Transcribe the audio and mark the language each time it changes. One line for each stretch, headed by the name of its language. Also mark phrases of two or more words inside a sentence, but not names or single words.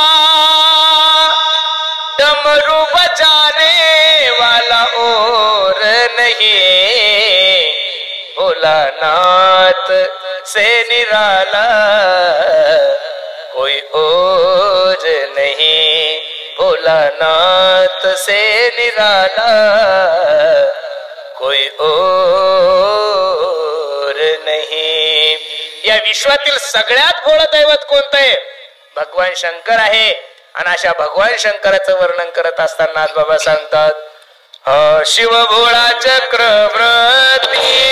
Hindi: डमरू बजाने वाला और नहीं, भोलानाथ से निराला कोई और नहीं, भोलानाथ से निराला कोई और नहीं.
Marathi: या विश्वातील सगळ्यात भोळ दैवत कोणतं आहे? भगवान शंकर आहे. आणि अशा भगवान शंकराचं वर्णन करत असताना बाबा सांगतात शिव भोळा चक्रवर्ती,